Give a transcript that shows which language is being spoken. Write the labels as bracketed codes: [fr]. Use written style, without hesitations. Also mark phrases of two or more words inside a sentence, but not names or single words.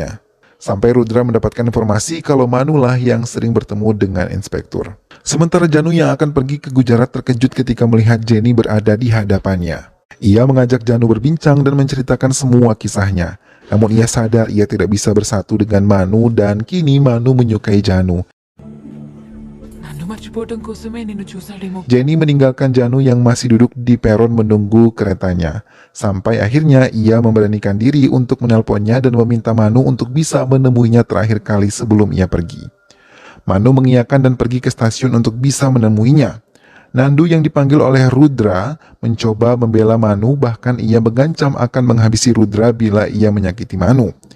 [id] Sampai Rudra mendapatkan informasi kalau Manu lah yang sering bertemu dengan inspektur. Sementara Janu yang akan pergi ke Gujarat terkejut ketika melihat Jenny berada di hadapannya. Ia mengajak Janu berbincang dan menceritakan semua kisahnya. Namun ia sadar ia tidak bisa bersatu dengan Manu dan kini Manu menyukai Janu. [te] నన్ను మర్చిపోవడం కోసమే నిన్ను చూశాడేమో. [id] Jenny meninggalkan Janu yang masih duduk di peron menunggu keretanya. Sampai akhirnya ia memberanikan diri untuk menelponnya dan meminta Manu untuk bisa menemuinya terakhir kali sebelum ia pergi. Manu mengiyakan dan pergi ke stasiun untuk bisa menemuinya. Nandu yang dipanggil oleh Rudra mencoba membela Manu, bahkan ia mengancam akan menghabisi Rudra bila ia menyakiti Manu.